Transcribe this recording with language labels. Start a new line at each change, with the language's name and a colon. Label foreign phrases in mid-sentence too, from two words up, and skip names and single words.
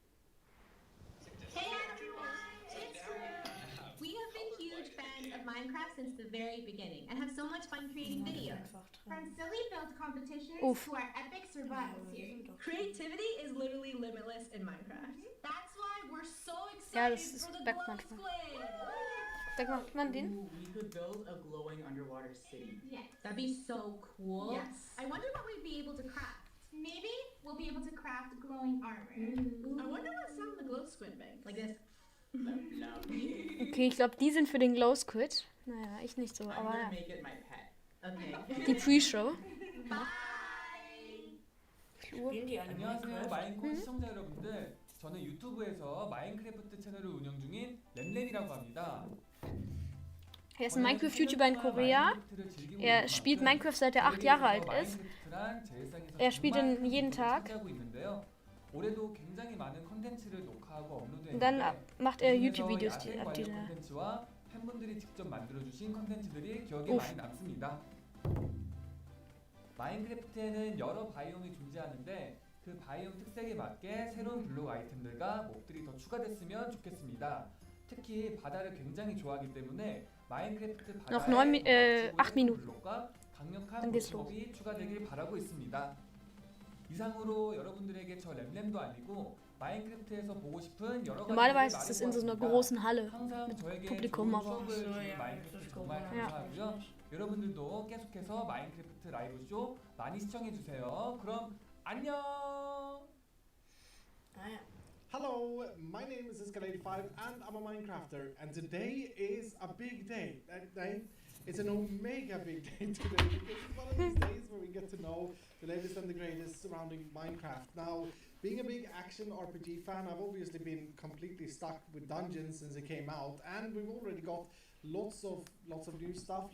English: Hey everyone, it's Drew. We have been huge fans of Minecraft since the very beginning and have so much fun creating videos. From silly build competitions Oof. to our epic survival series. Creativity is literally limitless in Minecraft. That's why we're so
German: Ja,
English: excited
German: das ist
English: for the
German: weg
English: Glow
German: manchmal.
English: Squid.
German: Da macht man den.
English: We could build a glowing underwater city. Yes. That'd be so cool. Yes. I wonder what we'd be able to craft. Maybe we'll be able to craft glowing armor. I wonder what some of the glow squid makes. Like this.
German: Okay, ich glaube, die sind für den Glow Squid. Naja, ich nicht so,
English: I'm
German: aber
English: gonna
German: ja.
English: make it my pet. Okay.
German: Die Pre-Show. Spielen die alle
Korean: 안녕하세요
German: Minecraft?
Korean: 마인콘 시청자 여러분들, 저는 유튜브에서 마인크래프트 채널을 운영 중인 램램이라고 합니다.
German: Er ist ein Minecraft-YouTuber in Korea. Er spielt Minecraft seit er 8 Jahre alt ist. Er spielt ihn jeden Tag.
Korean: 올해도 굉장히 많은 콘텐츠를 녹화하고
German: Und
Korean: 업로드했는데
German: dann macht er YouTube-Videos,
Korean: 야생
German: die
Korean: 관련 콘텐츠와 팬분들이 직접 만들어주신 콘텐츠들이 기억에 Uff. 많이 남습니다. 마인크래프트에는 여러 바이옴이 존재하는데 그 바이옴 특색에 맞게 새로운 블록 아이템들과 몹들이 더 추가됐으면 좋겠습니다. 특히 바다를 굉장히 좋아하기 때문에 마인크래프트
German: Noch
Korean: 바다에
German: 8 Minuten.
Korean: 블록과 강력한
German: Dann geht's los.
Korean: 몹이 추가되길 바라고 있습니다. 이상으로 여러분들에게 저 램램도 아니고 마인크래프트에서 보고 싶은 여러 가지
German: Normalerweise ist das in so einer großen Halle
Korean: 항상
German: mit
Korean: 저에게
German: Publikum,
Korean: 좋은
German: aber
Korean: 수업을 주는 마인크래프트 정말
German: Ja.
Korean: 감사하고요. 여러분들도 계속해서 마인크래프트 라이브 쇼 많이 시청해 주세요. 그럼 안녕.
English: Hello, my name is Iska85 and I'm a Minecrafter, and today is a big day. It's an omega big day today because it's one of these days where we get to know the latest and the greatest surrounding Minecraft. Now, being a big action RPG fan, I've obviously been completely stuck with Dungeons since it came out, and we've already got lots of new stuff.